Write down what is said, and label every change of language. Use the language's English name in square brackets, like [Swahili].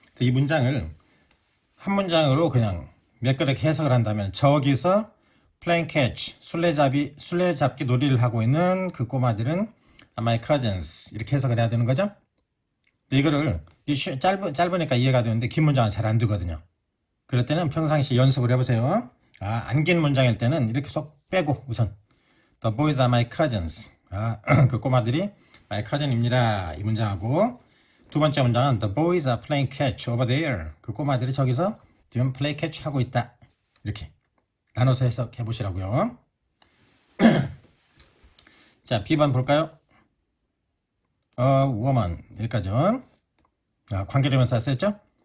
[Korean] 이 문장을 한 문장으로 그냥 몇 그릇 해석을 한다면, 저기서 playing catch 술래잡기 놀이를 하고 있는 그 꼬마들은 my cousins 이렇게 해석을 해야 되는 거죠. 이거를 짧으니까 이해가 되는데 긴 문장은 잘 안 되거든요. 그럴 때는 평상시 연습을 해보세요. 안긴 문장일 때는 이렇게 쏙 빼고 우선 [English] The boys are my cousins. [Korean] 그 꼬마들이 [English] my cousin입니다. [Korean] 이 문장하고 두 번째 문장은 [English] The boys are playing catch over there. [Korean] 그 꼬마들이 저기서 지금 play catch 하고 있다. 이렇게 나눠서 해석해 보시라고요. 자, B번 볼까요? woman 여기까지요. 관계대명사 썼죠?